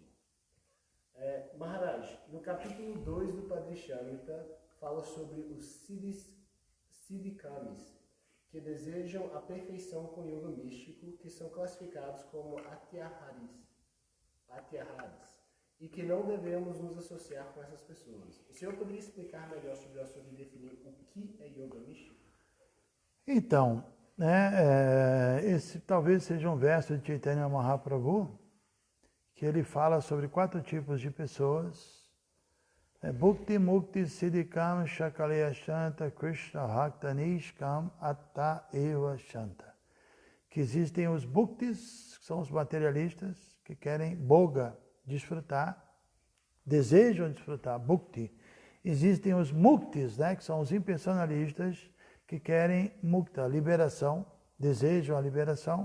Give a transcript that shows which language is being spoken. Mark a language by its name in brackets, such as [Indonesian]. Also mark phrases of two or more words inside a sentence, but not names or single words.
[Portuguese] Maharaj, no capítulo 2 do Padrishamrita, fala sobre os Siddhikamis, que desejam a perfeição com yoga místico, que são classificados como Atyaharis, e que não devemos nos associar com essas pessoas. O senhor poderia explicar melhor sobre o assunto e definir o que é yoga místico? Então, né, esse talvez seja um verso de Chaitanya Mahaprabhu, que ele fala sobre 4 tipos de pessoas. [Sanskrit] Bhukti Mukti Siddhikam Shakaleya Shanta Krishna Bhakta Nishkam Atta Eva Shanta. [Portuguese] Que existem os Bhuktis, que são os materialistas, que querem boga, desfrutar, desejam desfrutar, Bhukti. Existem os Muktis, né, que são os impersonalistas, que querem Mukta, liberação, desejam a liberação.